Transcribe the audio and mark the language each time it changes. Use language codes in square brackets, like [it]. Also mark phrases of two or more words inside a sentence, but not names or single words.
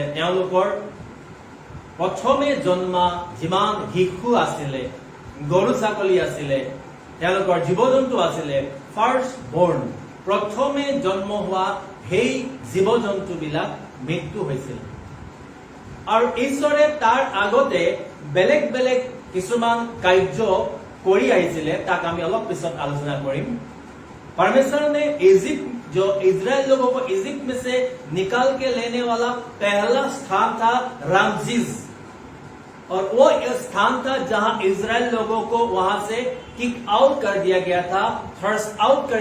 [as] তেওঁলোকৰ প্ৰথমে জন্মা যিমান শিশু আছিলে গৰু ছাগলী আছিলে তেওঁলোকৰ জীৱ জন্তু আছিলে [en] first born [as] প্ৰথমে জন্ম হোৱা সেই জীৱ জন্তুবিলাক মৃত্যু হৈছিল আৰু ঈশ্বৰে তাৰ আগতে বেলেগ বেলেগ কিছুমান কাৰ্য কৰি আহিছিলে তাক আমি অলপ পিছত আলোচনা [hi] কৰিম परमेश्वर ने जो इजराइल लोगों को इजिप्ट में से निकाल के लेने वाला पहला स्थान था रामजीज और वो स्थान था जहां इजराइल लोगों को वहां से [en] kick out [hi] कर दिया गया था [en] thrust out [hi] कर